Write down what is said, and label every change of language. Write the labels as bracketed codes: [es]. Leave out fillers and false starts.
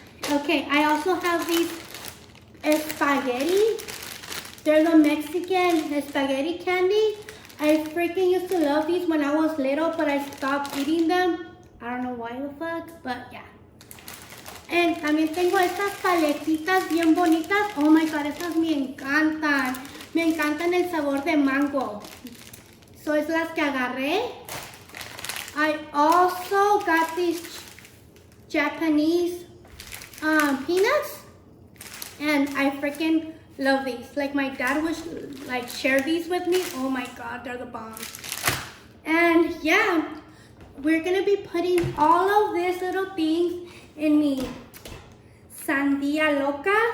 [en] Okay, I also have these spaghetti. They're the Mexican spaghetti candy. I freaking used to love these when I was little, but I stopped eating them. I don't know why the fuck, but yeah. [es] And también tengo estas paletitas bien bonitas. [en] Oh my god, [es] estas me encantan. Me encantan el sabor de mango. So es las que agarré. [en] I also got these Japanese peanuts, and I freaking love these. Like, my dad would like share these with me. Oh my god, they're the bomb. And yeah, we're gonna be putting all of these little things in me Sandia loca.